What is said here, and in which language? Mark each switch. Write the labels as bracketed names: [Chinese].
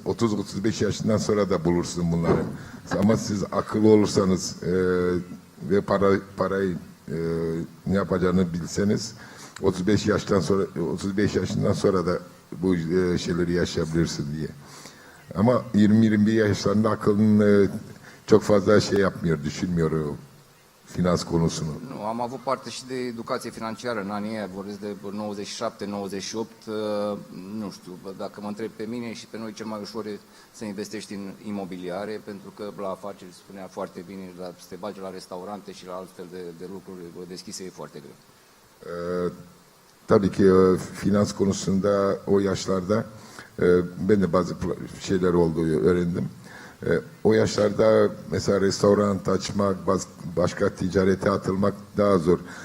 [Turkish] 30-35 yaşından sonra da bulursun bunları. Ama siz akıllı olursanız ve parayı ne yapacağını bilseniz 35 yaşından sonra da bu şeyleri yaşayabilirsin diye. Ama 20-21 yaşlarında aklın çok fazla şey yapmıyor, düşünmüyor finans konusunu. [Romanian] Nu, am avut parte și de educație financiară în anii aia, vorbesc de 97-98, nu știu, dacă mă întreb pe mine și pe noi, cel mai ușor e să investești în imobiliare, pentru că la afaceri spunea foarte bine, să te bagi la restaurante și la altfel de lucruri deschise e foarte greu. [Turkish] Tabii ki finans konusunda o yaşlarda ben de bazı şeyler olduğu öğrendim. O yaşlarda mesela restoran açmak, başka ticarete atılmak daha zor.